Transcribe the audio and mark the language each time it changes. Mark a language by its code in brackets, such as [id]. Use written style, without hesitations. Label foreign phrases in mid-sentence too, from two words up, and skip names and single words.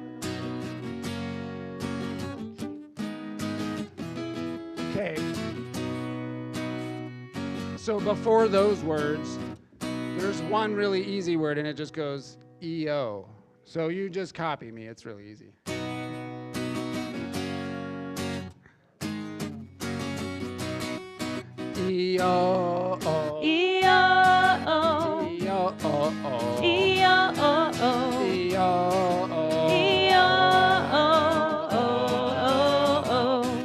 [en] okay. So before those words, there's one really easy word, and it just goes E-O. So you just copy me. It's really easy. E-O-O. E-O-O. E-O-O-O. E-O-O-O. E-O-O. E-O-O-O.